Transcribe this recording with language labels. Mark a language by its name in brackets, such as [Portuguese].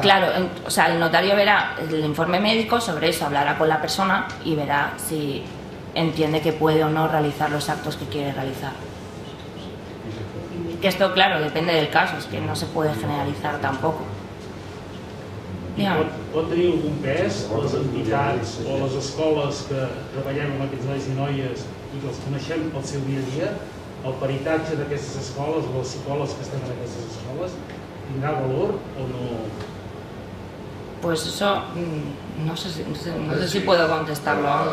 [Spanish] Claro, o sea, el notario verá el informe médico, sobre eso hablará con la persona y verá si entiende que puede o no realizar los actos que quiere realizar. Que esto, claro, depende del caso, es que no se puede generalizar tampoco. [Catalan] Pot tenir algun pes les entitats o les escoles que treballem amb aquests nois i noies i que els coneixem pel seu dia a dia, el peritatge d'aquestes escoles o els psicòlegs que estan en aquestes escoles tindrà valor o no? [Spanish] Pues eso, no sé si puedo contestarlo.